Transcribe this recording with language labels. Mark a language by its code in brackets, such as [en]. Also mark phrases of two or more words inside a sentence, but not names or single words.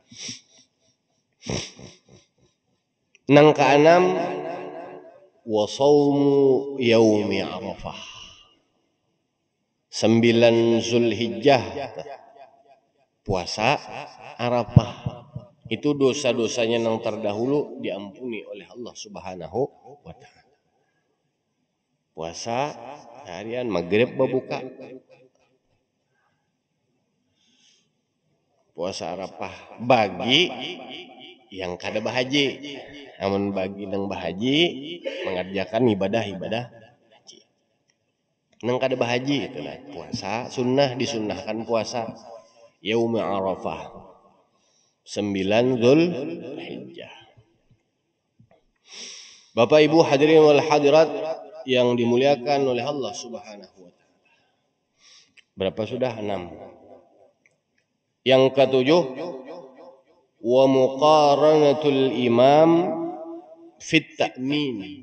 [bjn] Nang keenam [ar] wa shaumu yaumi Arafah. [id] 9 Zulhijjah. Puasa Arafah. Itu dosa-dosanya yang terdahulu diampuni oleh Allah [ar] Subhanahu wa taala. [id] Puasa harian maghrib berbuka. [bjn] Puasa Arafah bagi yang kada bahaji. Namun bagi nang bahaji mengerjakan ibadah-ibadah haji. Nang kada bahaji itulah puasa sunnah, disunnahkan puasa yaum Arafah 9 Zulhijjah. [id] Bapak Ibu [ar] hadirin wal hadirat [id] yang dimuliakan oleh Allah [ar] Subhanahu wa taala. [id] Berapa sudah? 6. Yang ketujuh, [ar] wa muqaranatul imam fit ta'min.